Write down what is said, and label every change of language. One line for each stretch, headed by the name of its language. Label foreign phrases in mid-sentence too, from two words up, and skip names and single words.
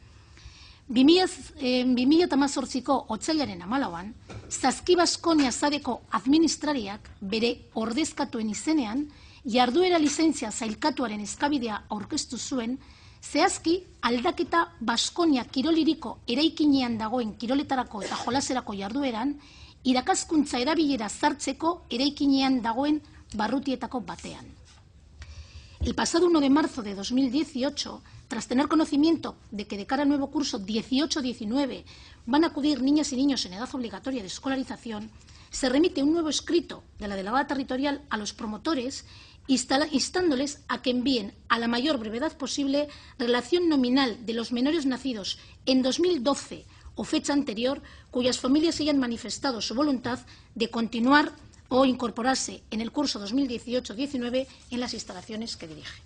Basque: 2018ko otsailaren 14an, Zazki Baskonia Zadeko administrariak bere ordezkatuen izenean, jarduera lizentzia zailkatuaren eskabidea aurkeztu zuen, zehazki aldaketa Baskonia kiroliriko eraikinean dagoen kiroletarako eta jolaserako jardueran, irakaskuntza erabilera sartzeko eraikinean dagoen barrutietako batean.
Spanish: El pasado 1 de marzo de 2018, tras tener conocimiento de que de cara al nuevo curso 18-19 van a acudir niñas y niños en edad obligatoria de escolarización, se remite un nuevo escrito de la delegada territorial a los promotores instándoles a que envíen a la mayor brevedad posible relación nominal de los menores nacidos en 2012 o fecha anterior, cuyas familias hayan manifestado su voluntad de continuar o incorporarse en el curso 2018-19 en las instalaciones que dirige.